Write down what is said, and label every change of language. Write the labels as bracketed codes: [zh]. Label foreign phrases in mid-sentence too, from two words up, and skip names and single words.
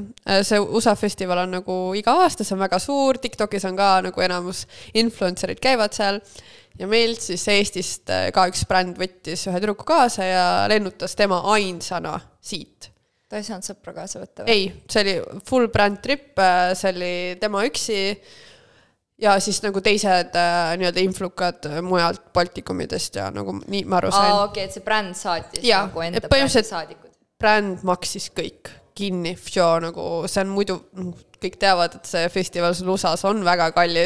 [et] See USA festival on nagu iga aasta, see on väga suur, TikTokis on ka nagu enamus influencerid käivad seal ja meilt siis Eestist ka üks bränd võttis ühe tüdruku kaasa ja lennutas tema ainsana siit. Ta ei saanud sõpra kaasa võtta või? Ei, see oli [en] full brand trip, [et] see oli tema üksi ja siis nagu teised nii-öelda influkad mujalt Baltikumidest ja nagu nii ma aru sain. Okei, et see bränd saatis nagu enda brändi saadikud. Bränd maksis kõik kinni, nagu see on muidu, kõik teavad, et see festival sul USAs on väga kallis.